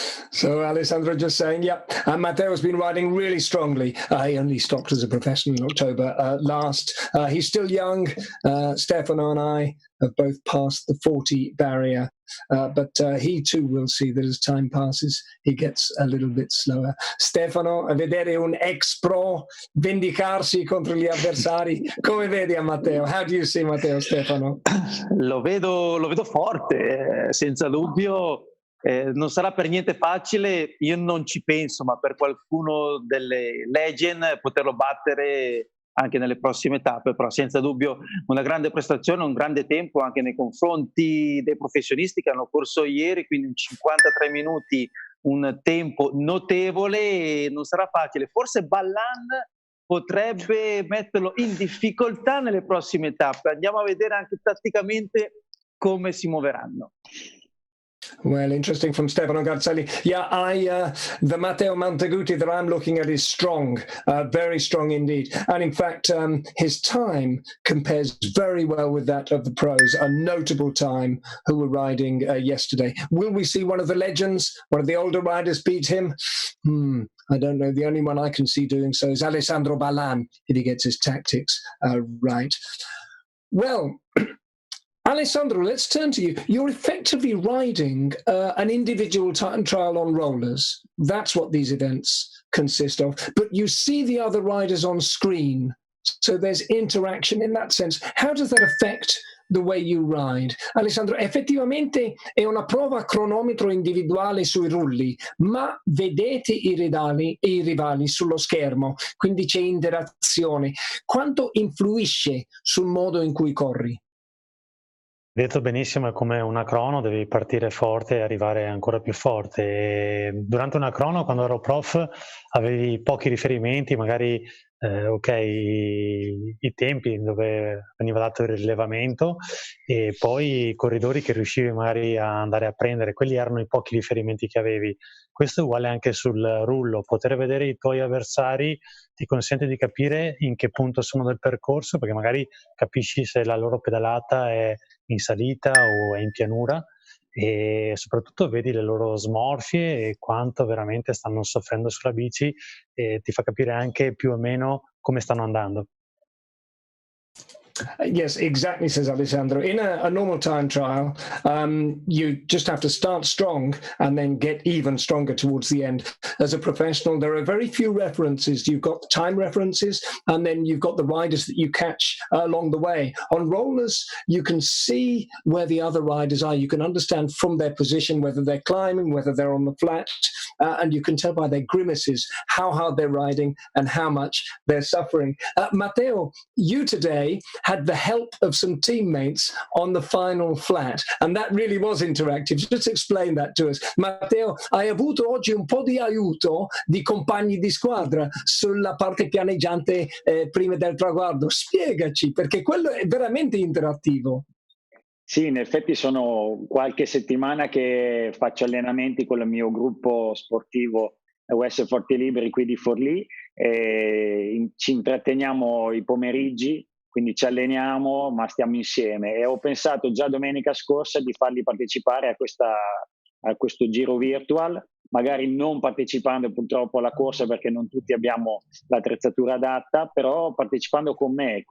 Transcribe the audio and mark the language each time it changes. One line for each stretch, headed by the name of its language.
English: So Alessandro just saying, yeah, Matteo's been riding really strongly. He only stopped as a professional in October last. He's still young. Stefano and I have both passed the 40 barrier, but he too will see that as time passes, he gets a little bit slower.
Italian: Stefano, a vedere un ex pro vendicarsi contro gli avversari, come vedi a Matteo?
English: How do you see Matteo, Stefano?
Italian: Lo vedo forte, senza dubbio. Non sarà per niente facile, io non ci penso, ma per qualcuno delle legend poterlo battere anche nelle prossime tappe, però senza dubbio una grande prestazione, un grande tempo anche nei confronti dei professionisti che hanno corso ieri, quindi in 53 minuti, un tempo notevole, e non sarà facile. Forse Ballan potrebbe metterlo in difficoltà nelle prossime tappe. Andiamo a vedere anche tatticamente come si muoveranno.
English: Well, interesting from Stefano Garzelli. Yeah, the Matteo Montaguti that I'm looking at is strong, very strong indeed. And in fact, his time compares very well with that of the pros, a notable time who were riding yesterday. Will we see one of the legends, one of the older riders beat him? I don't know. The only one I can see doing so is Alessandro Ballan, if he gets his tactics right. Well, Alessandro, let's turn to you. You're effectively riding an individual time trial on rollers. That's what these events consist of. But you see the other riders on screen, so there's interaction in that sense. How does that affect the way you ride?
Italian: Alessandro, effettivamente è una prova a cronometro individuale sui rulli, ma vedete i rivali sullo schermo, quindi c'è interazione. Quanto influisce sul modo in cui corri? Detto benissimo, è come una crono, devi partire forte e arrivare ancora più forte. E durante una crono, quando ero prof, avevi pochi riferimenti, magari i tempi dove veniva dato il rilevamento e poi i corridori che riuscivi magari a andare a prendere, quelli erano i pochi riferimenti che avevi. Questo è uguale anche sul rullo, poter vedere i tuoi avversari ti consente di capire in che punto sono del percorso, perché magari capisci se la loro pedalata è in salita o è in pianura, e soprattutto vedi le loro smorfie e quanto veramente stanno soffrendo sulla bici, e ti fa capire anche più o meno come stanno andando.
English: Yes, exactly, says Alessandro. In a normal time trial, you just have to start strong and then get even stronger towards the end. As a professional, there are very few references. You've got time references, and then you've got the riders that you catch along the way. On rollers, you can see where the other riders are. You can understand from their position whether they're climbing, whether they're on the flat, and you can tell by their grimaces how hard they're riding and how much they're suffering. Matteo, you today had the help of some teammates on the final flat, and that really was interactive. Just explain that to us.
Italian: Matteo, hai avuto oggi un po' di aiuto di compagni di squadra sulla parte pianeggiante prima del traguardo. Spiegaci, perché quello è veramente interattivo. Sì, in effetti sono qualche settimana che faccio allenamenti con il mio gruppo sportivo US Forti Liberi qui di Forlì, ci intratteniamo i pomeriggi, quindi ci alleniamo ma stiamo insieme, e ho pensato già domenica scorsa di farli partecipare a questo Giro Virtual, magari non partecipando purtroppo alla corsa perché non tutti abbiamo l'attrezzatura adatta, però partecipando con me.